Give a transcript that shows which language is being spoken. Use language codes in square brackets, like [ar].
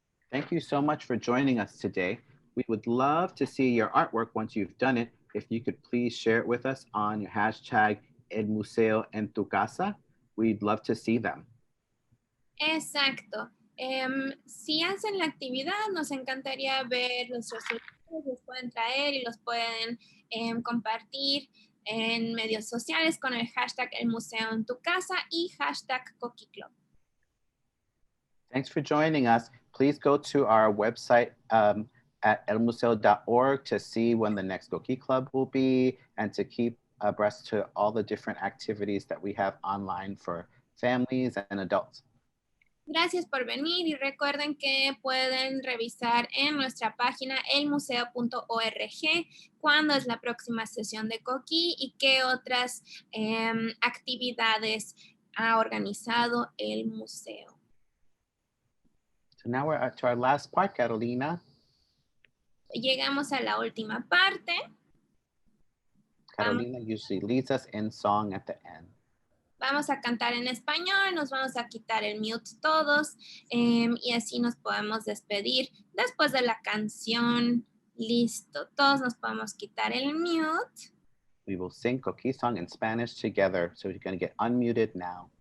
[en] Thank you so much for joining us today. We would love to see your artwork once you've done it. If you could please share it with us on your hashtag El Museo en Tu Casa, we'd love to see them. [es] Exacto. Si hacen la actividad, nos encantaría ver los resultados, los pueden traer y los pueden compartir en medios sociales con el hashtag El Museo en Tu Casa y hashtag Coquí Club. [en] Thanks for joining us. Please go to our website at elmuseo.org to see when the next Coquí Club will be and to keep abreast to all the different activities that we have online for families and adults. [es] Gracias por venir y recuerden que pueden revisar en nuestra página elmuseo.org cuándo es la próxima sesión de Coquí y qué otras actividades ha organizado el museo. [en] So now we're to our last part, Carolina. [es] Llegamos a la última parte. [en] Carolina usually leads us in song at the end. [es] Vamos a cantar en español, nos vamos a quitar el mute todos y así nos podemos despedir después de la canción. Listo, todos nos podemos quitar el mute. [en] We will sing Coquí song in Spanish together, so you're going to get unmuted now.